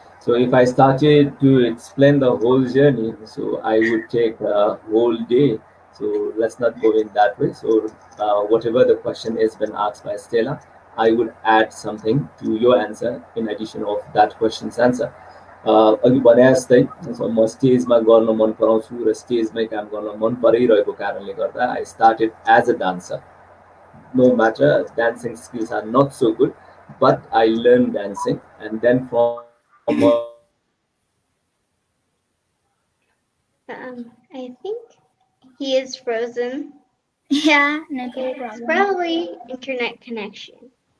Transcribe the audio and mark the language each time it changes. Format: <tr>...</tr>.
<en>So if I started to explain the whole journey, so I would take a whole day. So let's not go in that way. So whatever the question is been asked by Stella, I would add something to your answer in addition of that question's answer.</en> <ne>अघि भने जस्तै म स्टेजमा गर्न मन पराउँछु र स्टेजमै काम गर्न मन परिरहेको कारणले गर्दा I started as a dancer.</ne> <en>No matter dancing skills are not so good, but I learned dancing, and then from a I think he is frozen. Yeah, network It's problem. probably internet connection.</en>